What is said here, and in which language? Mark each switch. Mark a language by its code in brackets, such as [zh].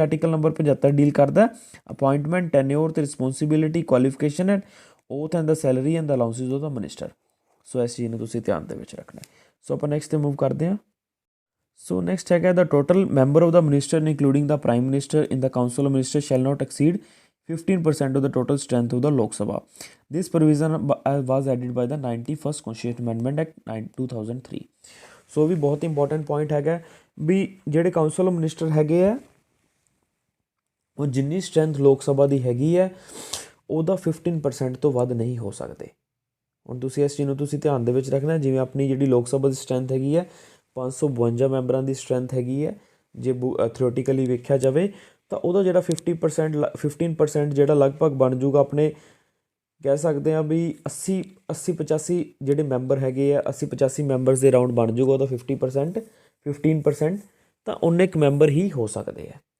[en] Article number 75 deal ਕਰਦਾ appointment, tenure ਤੇ responsibility, qualification and oath and the salary and the allowances of the minister. [pa] ਸੋ ਇਸ ਚੀਜ਼ ਨੂੰ ਤੁਸੀਂ ਧਿਆਨ ਦੇ ਵਿੱਚ ਰੱਖਣਾ। ਸੋ ਆਪਾਂ ਨੈਕਸਟ 'ਤੇ ਮੂਵ ਕਰਦੇ ਹਾਂ। [en] So next ਹੈਗਾ the total member of the minister including the prime minister in the council of minister shall not exceed 15% of the total strength of the Lok Sabha. This provision was added by the 91st Constitutional Amendment Act 2003. [pa] ਸੋ ਵੀ ਬਹੁਤ important point ਹੈਗਾ ਵੀ ਜਿਹੜੇ council of minister ਹੈਗੇ ਆ ਉਹ ਜਿੰਨੀ strength ਲੋਕ ਸਭਾ ਦੀ ਹੈਗੀ ਹੈ ਉਹਦਾ 15% ਤੋਂ ਵੱਧ ਨਹੀਂ ਹੋ ਸਕਦੇ। ਹੁਣ ਤੁਸੀਂ ਇਸ ਚੀਜ਼ ਨੂੰ ਤੁਸੀਂ ਧਿਆਨ ਦੇ ਵਿੱਚ ਰੱਖਣਾ। ਜਿਵੇਂ ਆਪਣੀ ਜਿਹੜੀ ਲੋਕ ਸਭਾ ਦੀ ਸਟਰੈਂਥ ਹੈਗੀ ਹੈ 552 ਮੈਂਬਰਾਂ ਦੀ ਸਟਰੈਂਥ ਹੈਗੀ ਹੈ ਜੇ ਥਿਓਰੀਟੀਕਲੀ ਵੇਖਿਆ ਜਾਵੇ ਤਾਂ ਉਹਦਾ ਜਿਹੜਾ 15% ਜਿਹੜਾ ਲਗਭਗ ਬਣ ਜੂਗਾ ਆਪਣੇ ਕਹਿ ਸਕਦੇ ਹਾਂ ਵੀ 80-85 ਜਿਹੜੇ ਮੈਂਬਰ ਹੈਗੇ ਆ 80-85 ਮੈਂਬਰਸ ਦੇ ਰਾਊਂਡ ਬਣ ਜੂਗਾ ਉਹਦਾ 15% ਤਾਂ ਉਨੇ ਕੁ ਮੈਂਬਰ ਹੀ ਹੋ ਸਕਦੇ ਆ।